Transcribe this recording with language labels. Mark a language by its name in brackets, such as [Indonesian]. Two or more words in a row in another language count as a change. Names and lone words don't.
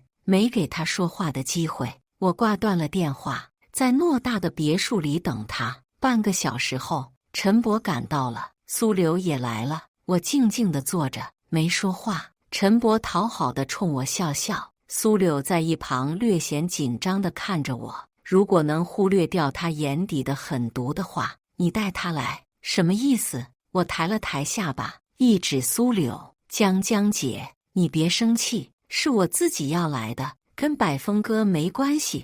[Chinese] 沒給他說話的機會，我掛斷了電話，在偌大的別墅裡等他。半個小時後，陳伯趕到了，蘇柳也來了。我靜靜地坐着，沒說話。陳伯討好地衝我笑笑，蘇柳在一旁略顯緊張地看着我。如果能忽略掉他眼底的狠毒的話，你帶他來，什麼意思？我抬了抬下巴，一指蘇柳：“江江姐，你別生氣，是我自己要來的，跟百峰哥沒關係。”